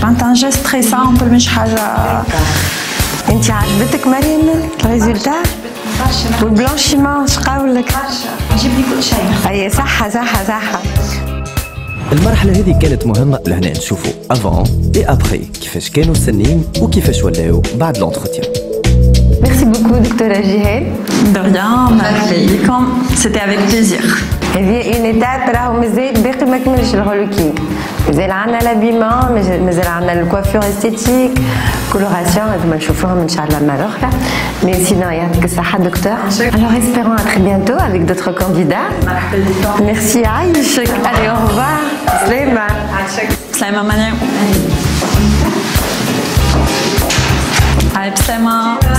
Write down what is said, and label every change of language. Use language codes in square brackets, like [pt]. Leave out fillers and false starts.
[fr] C'est un geste très simple [ar] مش حاجة. انت عجبتك مريم الريزولتا؟ والبلانشيمون اش قولك؟ جيب لي كل شيء. اي صحة صحة صحة. المرحلة هذه كانت مهمة لهنا نشوفوا [fr] avant et après [ar] كيفاش كانوا السنين وكيفاش ولاو بعد l'entretien. [fr] Merci beaucoup docteur Jihel. De rien, c'était avec plaisir. [ar] هذه une étape راهو مازال باقي ما كملش الهولوكينغ. مازال عندنا l'habillement, مازال عندنا الكوافير esthétique, coloration, هذوما نشوفوهم إن شاء الله مرة أخرى. [fr] Mais sinon [ar] يعطيك الصحة [fr] docteur. Alors espérons à très bientôt avec d'autres candidats. Merci Aïchek. Allez au revoir. سلامة. [ar] سلامة مريم. Allez, بسلامة.